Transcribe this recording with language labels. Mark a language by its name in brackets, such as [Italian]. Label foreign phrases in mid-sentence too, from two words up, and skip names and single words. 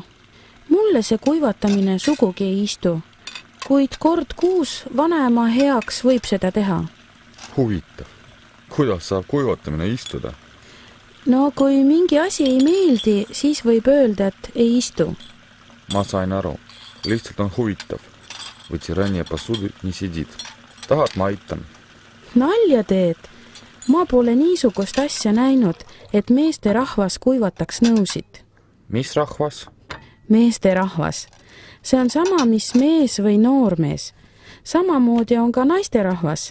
[Estonian] Mulle see kuivatamine sugugi ei istu, kuid kord kuus vanaema heaks võib seda teha. Huvitav. Kuidas saab kuivatamine istuda? No kui mingi asi ei meeldi, siis võib öelda, et ei istu. Ma sain aru. Lihtsalt on huvitav. [Russian] Вытирание посуды не сидит. [Estonian] Tahad ma aitan? Nalja teed. Ma pole niisugust asja näinud, et meeste rahvas kuivataks nõusid. Mis rahvas? Meeste rahvas. See on sama, mis mees või noormees. Samamoodi on ka naiste rahvas.